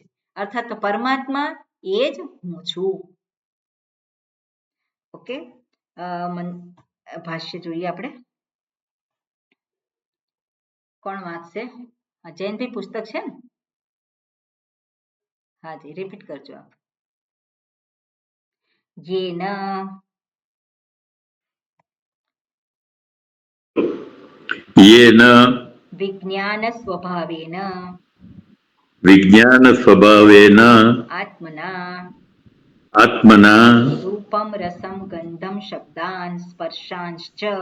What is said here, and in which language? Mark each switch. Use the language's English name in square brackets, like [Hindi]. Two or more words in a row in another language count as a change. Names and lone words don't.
[Gujarati] અર્થાત પરમાત્મા એ જ હું છું. ઓકે, ભાષ્ય જોઈએ આપણે. કોણ વાંચશે? જયંતભાઈ પુસ્તક છે ને? હાજી, રિપીટ કરજો આપ. [Sanskrit] येन विज्ञान स्वभावेन आत्मना रूपम रसम गंधम शब्दान स्पर्शांश्च